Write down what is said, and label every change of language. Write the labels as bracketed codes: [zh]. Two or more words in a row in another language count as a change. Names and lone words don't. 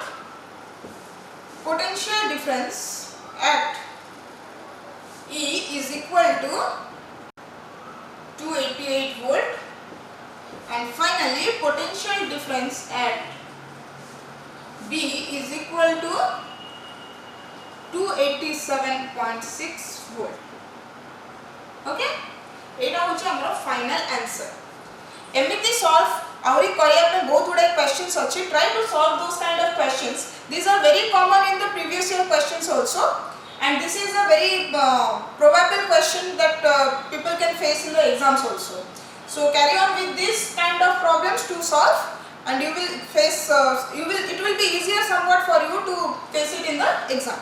[en] Potential difference at E is equal to 288 volt, and finally potential difference at B is equal to 287.6 volt. [or] Okay, ଏଇଟା ହେଉଛି ଆମର [en] final answer. [or] ଏମିତି ସଲଭ ଆଉରି କରିଆ ପେ ବହୁତ ଗୁଡ଼େ କ୍ୱେଶ୍ଚନ୍ସ ଅଛି, [en] Try to solve those kind of questions. These are very common in the previous year questions also, and this is a very probable question that people can face in the exams also. So carry on with this kind of problems to solve, and you will face it will be easier somewhat for you to face it in the exam.